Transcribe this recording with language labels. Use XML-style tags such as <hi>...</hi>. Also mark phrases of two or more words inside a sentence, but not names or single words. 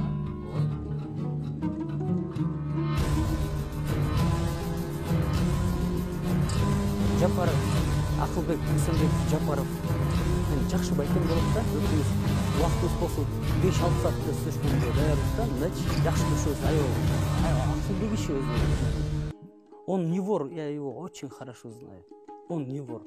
<ky>Жапаров, Акылбек Күйсөнбеков Жапаров. Мен жакшы байкем болот да. Өзүбүз убактыбыз болсо 5-6 саатта сөзгөнгө даярбыз да. Мындайчы жакшы көрүшөбүз. Акылбек киши өзү.</ky> <ru>Он не вор, я его очень хорошо знаю. Он не вор.</ru>